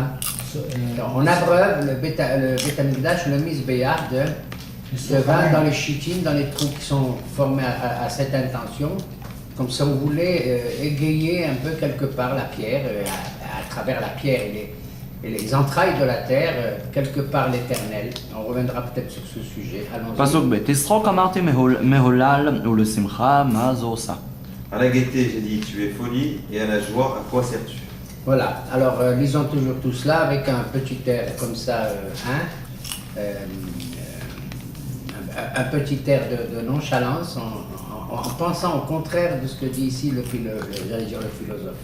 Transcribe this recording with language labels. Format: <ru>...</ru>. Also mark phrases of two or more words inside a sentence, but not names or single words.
<fr>On abreuve le Beth Amikdash, le Mizbeach de vin dans les chitines, dans les trous qui sont formés à cette intention. Comme ça, on voulait égayer un peu quelque part la pierre, à travers la pierre et les entrailles de la terre, quelque part l'éternel. On reviendra peut-être sur ce sujet.</fr> <he>פסוק ב' תשחוק אמרתי מהולל ולשמחה מה זו עושה.</he> <fr>À la gaieté, j'ai dit, tu es folie, et à la joie, à quoi sers-tu? Voilà, alors lisons toujours tout cela avec un petit air comme ça, un petit air de nonchalance, en pensant au contraire de ce que dit ici le philosophe.</fr>